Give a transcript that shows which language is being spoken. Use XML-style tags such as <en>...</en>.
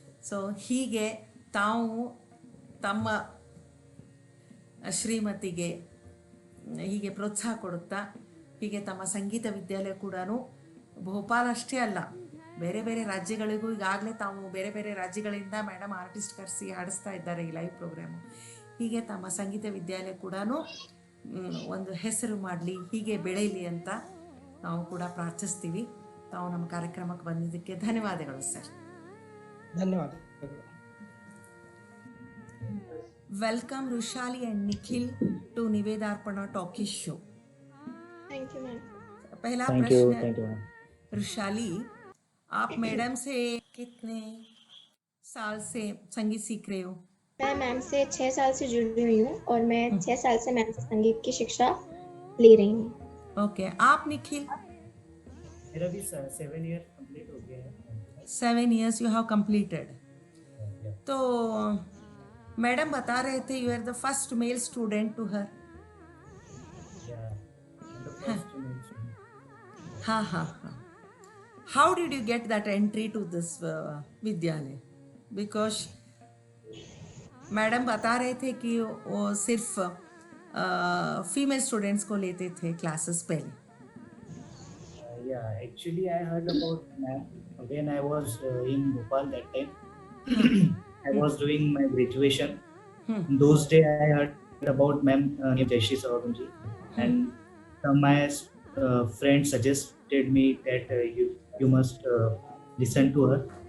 <kn>So ಹೀಗೆ ತಾವು ತಮ್ಮ ಶ್ರೀಮತಿಗೆ ಹೀಗೆ ಪ್ರೋತ್ಸಾಹ ಕೊಡುತ್ತಾ ಹೀಗೆ ತಮ್ಮ ಸಂಗೀತ ವಿದ್ಯಾಲಯ ಕೂಡ ಭೋಪಾಲ್ ಅಷ್ಟೇ ಅಲ್ಲ, ಬೇರೆ ಬೇರೆ ರಾಜ್ಯಗಳಿಗೂ ಈಗಾಗಲೇ ತಾವು ಬೇರೆ ಬೇರೆ ರಾಜ್ಯಗಳಿಂದ ಮೇಡಮ್ ಆರ್ಟಿಸ್ಟ್ ಕರೆಸಿ ಹಾಡಿಸ್ತಾ ಇದ್ದಾರೆ ಈ ಲೈವ್ ಪ್ರೋಗ್ರಾಮು. ಹೀಗೆ ತಮ್ಮ ಸಂಗೀತ ವಿದ್ಯಾಲಯ ಕೂಡ ಒಂದು ಹೆಸರು ಮಾಡಲಿ, ಹೀಗೆ ಬೆಳೀಲಿ ಅಂತ ನಾವು ಕೂಡ ಪ್ರಾರ್ಥಿಸ್ತೀವಿ. ತಾವು ನಮ್ಮ ಕಾರ್ಯಕ್ರಮಕ್ಕೆ ಬಂದಿದ್ದಕ್ಕೆ ಧನ್ಯವಾದಗಳು ಸರ್. ಧನ್ಯವಾದಗಳು.</kn> <en>Welcome Rushali and Nikhil to Nivedarpana Talkies show.</en> <hi>Thank you ma'am. पहला थैंक यू प्रश्न, मैम. रुशाली, आप मैडम से कितने साल से संगीत सीख रहे हो? मैं मैम से 6 साल से जुड़ी हुई हूँ और मैं 6 साल से मैम से संगीत की शिक्षा ले रही हूँ. ओके, आप निखिल? मेरा भी 7 ईयर कंप्लीट हो गया है.</hi> <en>7 years you have completed.</en> <hi>तो मैडम बता रहे थे</hi> <en>You are the first male student to her. Yeah. And the first male student.</en> <hi>हाँ हाँ हाँ.</hi> <en>How did you get that entry to this vidyalaya?</en> <hi>Because मैडम बता रहे थे कि वो सिर्फ फीमेल स्टूडेंट्स को लेते थे क्लासेस पहले.</hi> <en>Yeah, actually I heard about ma'am when I was in Bhopal that time. I was doing my graduation. In those days I heard about ma'am Jayashree Sawagunji, and my friends suggested me that you must listen to her.</en>